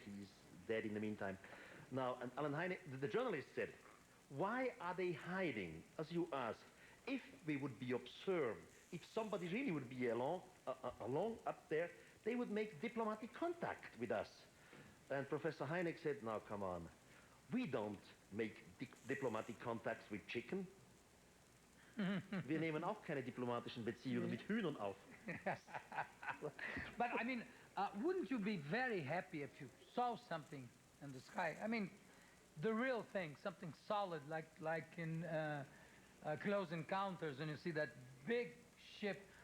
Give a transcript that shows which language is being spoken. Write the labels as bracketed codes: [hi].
[en] He's dead in the meantime. Now, and Alan Hynek, the journalist said, why are they hiding, as you asked? If we would be observed, if somebody really would be along up there, they would make diplomatic contact with us. And Professor Hynek said, now come on, we don't make diplomatic contacts with chicken. [de] Wir nehmen auch keine diplomatischen Beziehungen mit Hühnern auf. [en] But I mean, wouldn't you be very happy if you saw something in the sky? I mean, the real thing, something solid, like in Close Encounters, and you see that big ship.